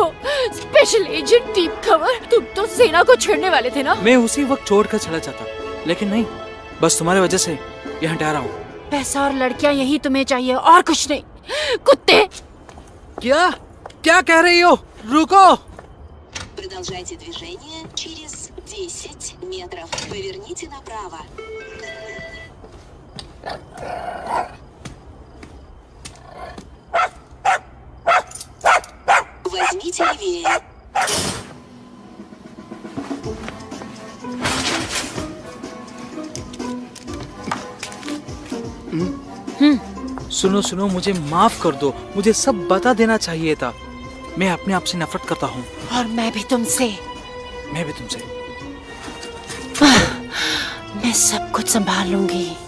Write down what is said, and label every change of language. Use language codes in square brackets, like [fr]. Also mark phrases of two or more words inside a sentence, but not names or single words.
[en] special agent [hi] टीम खबर, तुम तो सेना को छोड़ने वाले थे ना? मैं उसी वक्त छोड़कर चला जाता, लेकिन नहीं, बस तुम्हारी वजह से यहाँ ठहरा हूँ। पैसा और लड़कियाँ यही तुम्हें चाहिए और कुछ नहीं, कुत्ते। क्या कह रही हो? रुको। [ru] Продолжайте движение через 10 метров. Поверните направо. Возьмите левее. [hi] सुनो, मुझे माफ कर दो, मुझे सब बता देना चाहिए था। मैं अपने आप से नफरत करता हूँ। और मैं भी तुमसे। मैं सब कुछ संभाल लूंगी।